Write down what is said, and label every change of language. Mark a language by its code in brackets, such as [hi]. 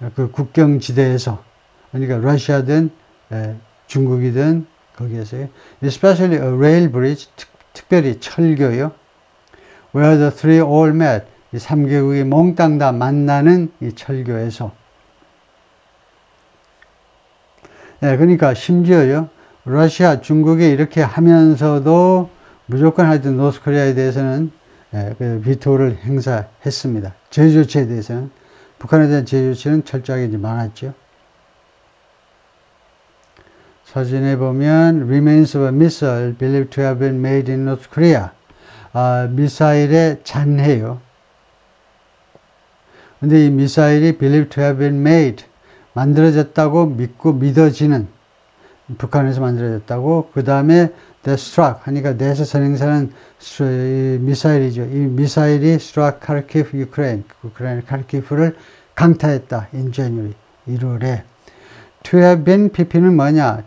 [ko] 국경지대에서 그러니까 러시아든 중국이든 거기에서요 [en] especially a rail bridge [ko] 특별히 철교요 [en] where the three all met [ko] 이 3개국이 몽땅 다 만나는 이 철교에서 그러니까 심지어요 러시아, 중국이 이렇게 하면서도 무조건 하여튼 노스코리아에 대해서는 그 비토를 행사했습니다. 제재 조치에 대해서는 북한에 대한 제재 조치는 철저하게 이제 많았죠. 사진에 보면 [en] remains of a missile believed to have been made in North Korea. [ko] 미사일의 잔해요. 근데 이 미사일이 [en] believed to have been made [ko] 만들어졌다고 믿어지는 북한에서 만들어졌다고. 그 다음에 the struck 하니까 the에서 선행사는 미사일이죠. 이 미사일이 [en] struck Kharkiv, [ko] 우크라이나 카르키프를 강타했다. [en] in January [ko] 1월에. to have been pp는 뭐냐?